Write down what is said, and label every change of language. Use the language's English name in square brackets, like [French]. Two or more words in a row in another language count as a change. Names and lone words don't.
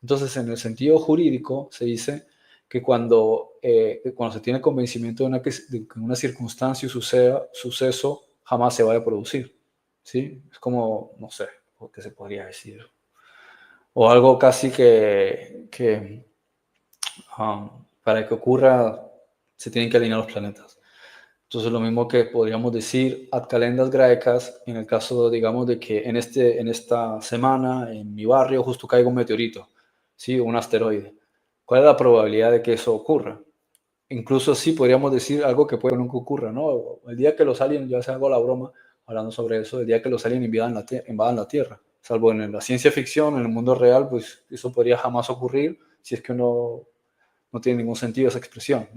[Spanish] Entonces, en el sentido jurídico, se dice que cuando se tiene convencimiento de que una circunstancia o suceso jamás se vaya a producir, ¿sí? Es como, no sé, ¿qué se podría decir? O algo casi que para que ocurra se tienen que alinear los planetas. Entonces, lo mismo que podríamos decir [Latin] ad calendas graecas [Spanish] en el caso, digamos, de que en esta semana en mi barrio justo caiga un meteorito, ¿sí? Un asteroide. ¿Cuál es la probabilidad de que eso ocurra? Incluso sí podríamos decir algo que puede que nunca ocurra, ¿no? El día que los aliens, yo hago la broma hablando sobre eso, el día que los aliens invadan la Tierra, salvo en la ciencia ficción, en el mundo real, pues eso podría jamás ocurrir si es que uno no tiene ningún sentido esa expresión, ¿no?